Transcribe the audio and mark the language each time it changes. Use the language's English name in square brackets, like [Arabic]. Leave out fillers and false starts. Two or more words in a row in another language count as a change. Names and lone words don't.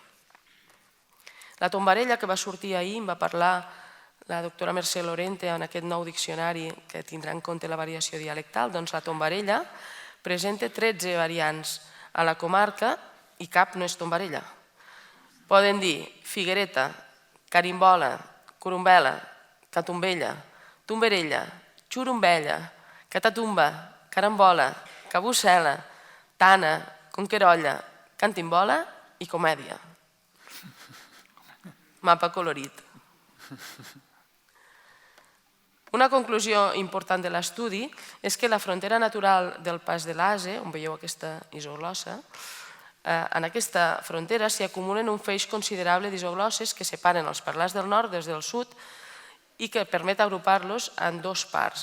[Catalan] La tombarella que va sortir ahir em va parlar la doctora Mercè Lorente en aquest nou diccionari que tindrà en compte la variació dialectal, doncs la tombarella presenta 13 variants a la comarca i cap no és tombarella. Poden dir figuereta, carimbola, corumbela, catumbella, tomberella, xurumbella, catatumba, carambola, cabussela, tana, conquerolla, cantimbola i comèdia. Mapa colorit. Una conclusió important de l'estudi és que la frontera natural del Pas de l'Ase, on veieu aquesta isoglossa, en aquesta frontera s'hi acumulen un feix considerable d'isoglosses que separen els parlars del nord des del sud i que permet agrupar-los en 2 parts.